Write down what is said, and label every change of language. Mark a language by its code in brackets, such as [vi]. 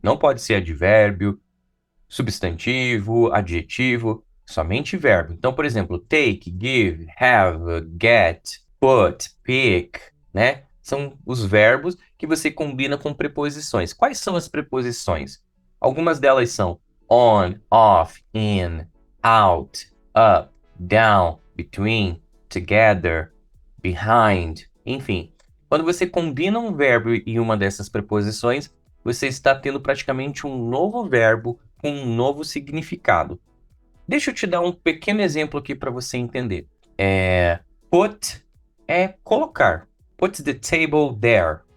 [pt] Não pode ser advérbio, substantivo, adjetivo. Somente verbo. Então, por exemplo, take, give, have, get, put, pick, né? São os verbos que você combina com preposições. Quais são as preposições? Algumas delas são on, off, in, out, up, down, between, together, behind, enfim. Quando você combina um verbo e uma dessas preposições, você está tendo praticamente um novo verbo com um novo significado. Deixa eu te dar um pequeno exemplo aqui para você entender. [en] Put [pt] é colocar. [en] Put the table there.